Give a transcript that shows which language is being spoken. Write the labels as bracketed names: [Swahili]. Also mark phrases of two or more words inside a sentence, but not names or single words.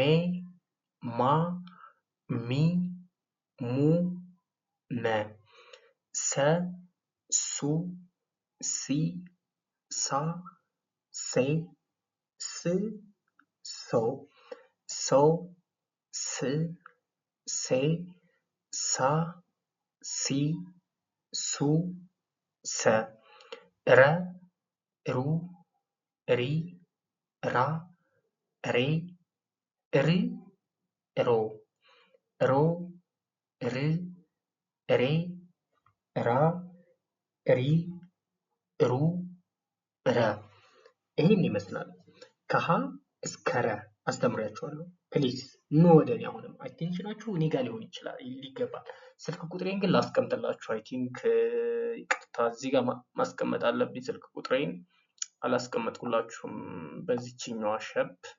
[Amharic] ማ ሚ ሙ መ ሰ ሱ ሲ ሳ ሴ ስ ሶ ሶ ስ ሴ ሳ ሲ ሱ ሰ ረ ሩ ሪ ራ ሬ ር ሮ ሮ ር ሬ ራ ሪ ሩ ረ ይሄን ይመስላል። ከሀ እስከ ረ አስተምሪያችኋለሁ። ፕሊዝ ኑ ወደ እኔ። አሁንም አቴንሽናችሁ እኔ ጋር ሊሆን ይችላል ይገባል። ስልክ ቁጥሬን ግን ላስቀምጥላችሁ። [English] I think [Amharic] ይቅርታ እዚህ ጋር ማስቀመጥ አለብኝ። ስልክ ቁጥሬን አላስቀመጥኩላችሁም። በዚህኛዋ ሸፕ